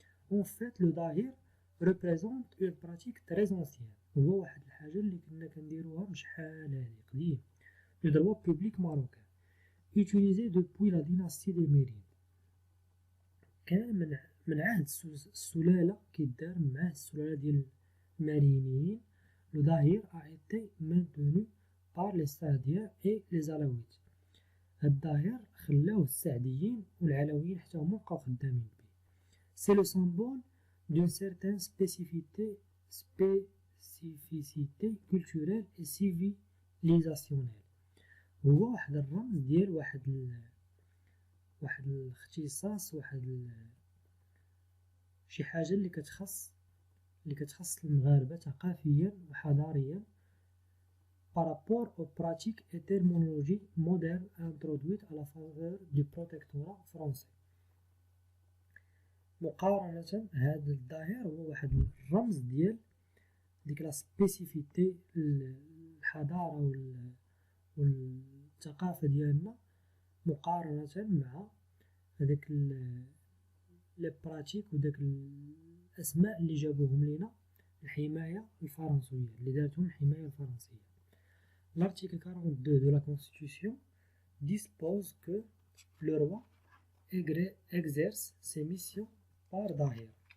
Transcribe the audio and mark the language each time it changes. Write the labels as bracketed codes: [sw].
[fr] En fait le daïr représente une pratique très ancienne، [ar] هو واحد الحاجة اللي كنا كنديروها من شحال هادي قديم. [fr] Le droit public marocain utilisé depuis la dynastie des Mérides، [ar] كان من عهد السلالة كيدار من عهد السلالة ديال المارينيين. [fr] Le daïr a été maintenu par les Saadiens et les Alaouites، [ar] هاد الداير خلاوه السعديين والعلويين حتى هما بقاو خدامين به. [fr] C'est le symbole d'une certaine spécificité culturelle et civilisationnelle، [ar] هو واحد الرمز ديال واحد الاختصاص، شي حاجة اللي كتخص المغاربة ثقافيا وحضاريا [fr] par rapport aux pratiques et terminologies modernes introduites à la faveur du protectorat français. [ar] مقارنة هذا الداير هو واحد الرمز ديال ديك لا سبيسيفيتي، الحضارة والثقافة ديالنا، مقارنة مع هذاك لي براتيك وداك الأسماء اللي جابوهم لينا الحماية الفرنسية، اللي دارتهم الحماية الفرنسية. [fr] L'article 42 de la Constitution dispose que le roi exerce ses missions par daïr،